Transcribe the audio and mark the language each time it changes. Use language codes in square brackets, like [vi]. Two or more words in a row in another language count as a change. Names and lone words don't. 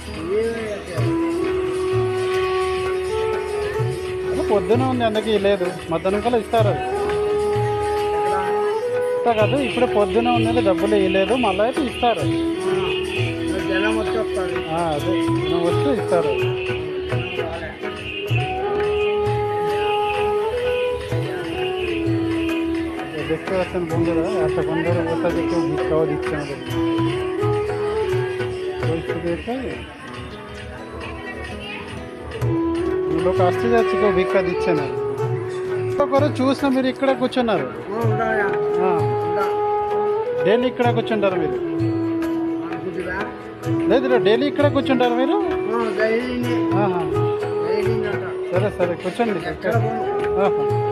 [te] అదే పొద్దున ఉంది అందుకే ఇవ్వలేదు, మధ్యాహ్నం కల్లా ఇస్తారు. ఇస్తా కాదు, ఇప్పుడే పొద్దున ఉంది, డబ్బులు ఇవ్వలేదు, మళ్ళీ అయితే ఇస్తారు. జనం వచ్చి వస్తారు. అదే నువ్వు వస్తే ఇస్తారు. [bn] দেখতে পাচ্ছেন বন্ধুরা, এতক্ষণ ধরে বসে যে কেউ ভিক্ষাও দিচ্ছে আমাদের। পরিস্থিতি দেখতে লোক আসতে যাচ্ছে, কেউ ভিক্ষা দিচ্ছে না। [te] করে చూసిన మీరు ఇక్కడే కూర్చున్నారు, డైలీ ఇక్కడే కూర్చుంటారు మీరు? లేదు, డైలీ ఇక్కడే కూర్చుంటారు మీరు? ఆహా. సరే సరే, కూర్చోండి. ఆహా.